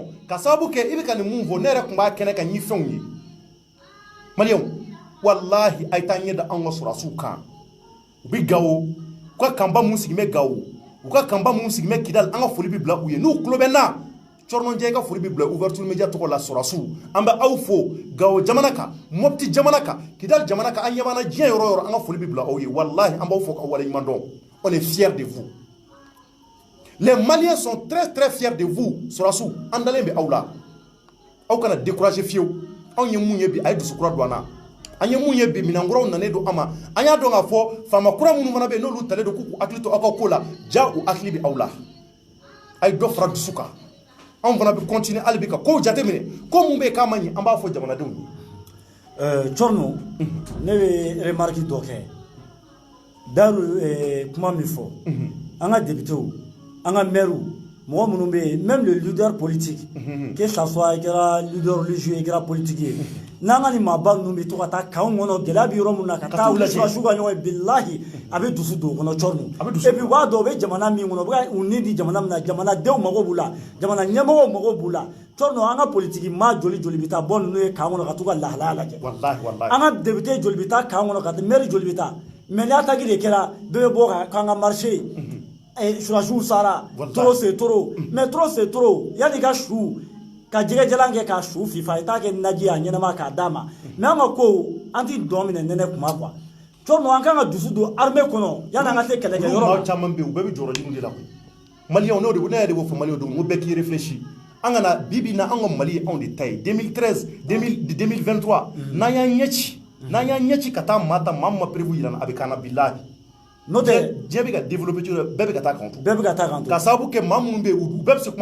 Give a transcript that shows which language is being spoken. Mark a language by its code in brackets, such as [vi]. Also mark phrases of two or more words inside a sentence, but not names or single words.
[bm] ka sababu kɛ i bɛ ka nin mun fɔ ne yɛrɛ tun b'a kɛnɛ kan n ye fɛnw ye maliyɛnw walahi a ye taa ɲɛ da anw ka sɔrɔdasiw kan u bɛ Gawo u ka kanba mun sigi bɛ Gawo u ka kanba mun sigi bɛ Kidali an ka foli bɛ bila u ye n'u tulo bɛ n na Cɔrɔnɔjɛ ka foli bɛ bila [fr] ouverture média [bm] tɔgɔ la sɔrɔdasiw an bɛ aw fo Gawo jamana kan Mopti jamana kan Kidali jamana kan an ɲɛ b'an na diɲɛ yɔrɔ o yɔrɔ an ka foli bɛ bila aw ye walahi an b'aw fo k'aw waleɲuman dɔn [fr] on est fiers de vous les Maliens sont très très fiers de vous [bm] sɔrɔdasiw an dalen bɛ aw la aw kana décourager fiyewu anw ye mun ye bi a ye dusu kura don an na an ye mun ye bi minɛn kuraw nanen don an ma an y'a dɔn k'a fɔ faama kura minnu fana bɛ yen n'olu talen don k'u hakili to aw ka ko la ja u hakili bɛ aw la a ye dɔ fara dusu kan anw fana bɛ continuer hali bi ka kow jateminɛ ko mun bɛ yen k'a ma ɲi an b'a fɔ jamanadenw ye Cɔrɔnɔ ne bɛ remarque dɔ kɛ Dalu kuma min fɔ an ka députés an ka maires mɔgɔ minnu bɛ yen [fr] même le leader politique que ça soit [bm] i kɛra [fr] leader religieux [bm] i kɛra politique ye n'an ka nin maaba ninnu bɛ to ka taa kanw kɔnɔ gɛlɛya bɛ yɔrɔ min na ka taa wuli sɔrɔdasiw ka ɲɔgɔn ye bilahi a bɛ dusu don o kɔnɔ Cɔrɔnɔ [fr] et puis [bm] u b'a dɔn u bɛ jamana min kɔnɔ u bɛ ka u ni di jamana min na jamanadenw mago b'u la jamana ɲɛmɔgɔw mago b'u la Cɔrɔnɔ an ka politique maa joli joli bɛ taa bɔ ninnu ye kan kɔnɔ ka t'u ka lahalaya lajɛ an ka député joli bɛ taa kan kɔnɔ ka taa maire joli bɛ taa mais ni attaque de kɛra bɛɛ bɛ bɔ k'an ka marché sɔrɔdasiw sara [fr] trop c'est trop mais trop c'est trop [bm] yanni ka su ka jɛgɛjalan kɛ k'a su fifa i t'a kɛ naji a ɲɛnama k'a d'a ma mais an ka ko an ti dɔn minɛ nɛnɛ kuma quoi Cɔrɔnɔ an kan ka dusu don armée kɔnɔ yanni an ka se kɛlɛkɛyɔrɔ la caman bɛ yen u bɛɛ bɛ jɔyɔrɔ ɲini de la koyi maliyɛnw n'o de ne yɛrɛ de b'o fɔ maliyɛnw don n ko bɛɛ k'i réfléchir an kana bi bi in na an ka Mali ye anw de ta ye 2013 2023 n'an y'an ɲɛci ka taa maa ta maa min ma prévu yira a bɛ k'an na bilahi n'o tɛ diɲɛ bɛ ka développer cogo bɛɛ bɛ ka taa kan to bɛɛ bɛ ka taa kan to ka sababu kɛ maa minnu bɛ yen u bɛɛ bɛ se